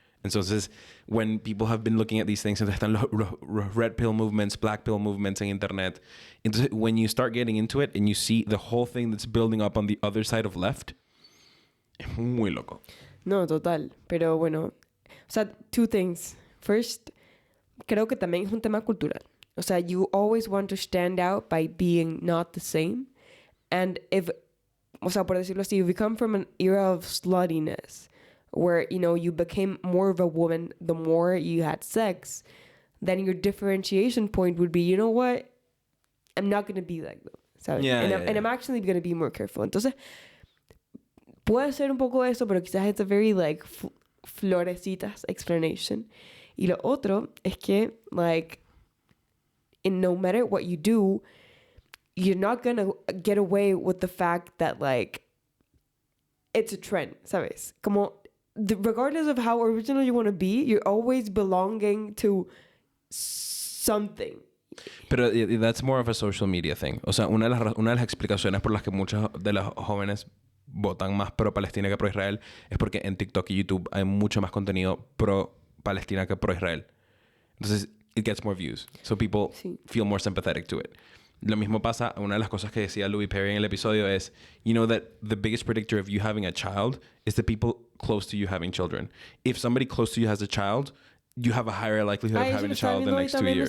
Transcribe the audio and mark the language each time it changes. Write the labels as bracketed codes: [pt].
[es] Entonces, [en] when people have been looking at these things, [es] entonces están los [en] red pill movements, black pill movements [es] en internet. Entonces, [en] when you start getting into it and you see the whole thing that's building up on the other side of left, [es] es muy loco. No, total. Pero bueno, o sea, [en] two things. First, [es] creo que también es un tema cultural. O sea, [en] you always want to stand out by being not the same. And if, [es] o sea, por decirlo así, [en] if you come from an era of sluttiness, where, you know, you became more of a woman the more you had sex, then your differentiation point would be, you know what? I'm not going to be like them. [es] ¿Sabes? [en] Yeah, and I'm actually going to be more careful. [es] Entonces, puede ser un poco eso, pero quizás [en] it's a very, like, [es] florecitas [en] explanation. [es] Y lo otro es que, [en] like, and no matter what you do, you're not gonna get away with the fact that, like, it's a trend, [es] ¿sabes? Como, [en] regardless of how original you want to be, you're always belonging to something. [es] Pero [en] that's more of a social media thing. [es] O sea, una de las explicaciones por las que muchos de los jóvenes votan más pro Palestina que pro Israel es porque en TikTok y YouTube hay mucho más contenido pro Palestina que pro Israel. Entonces, [en] it gets more views. So people feel more sympathetic to it. [es] Lo mismo pasa, una de las cosas que decía Louis Perry en el episodio es, [en] you know that the biggest predictor of you having a child is the people close to you having children. If somebody close to you has a child, you have a higher likelihood of having a child in the next 2 years.